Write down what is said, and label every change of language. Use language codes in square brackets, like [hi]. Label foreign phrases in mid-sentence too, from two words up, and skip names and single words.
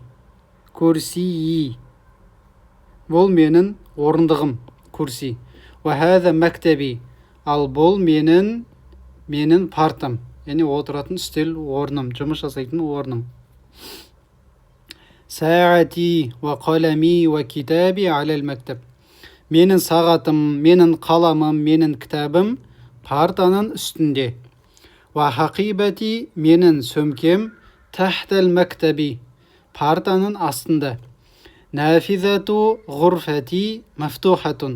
[kk] Курсии. Бұл менің орындығым. Курси. [ar] وهذا مكتبي. [kk] Ал бұл менің партам. Яғни отыратын үстел орным, жұмыс жасайтын орным. [ar] ساعتي وقلمي وكتابي على المكتب. [kk] Менің сағатым, менің қаламым, менің кітабым партаның үстінде. [ar] وحقيبتي, [kk] менің сөмкем [ar] تحت المكتب. [kk] Партаның астында. [ar] نافذة غرفتي مفتوحة.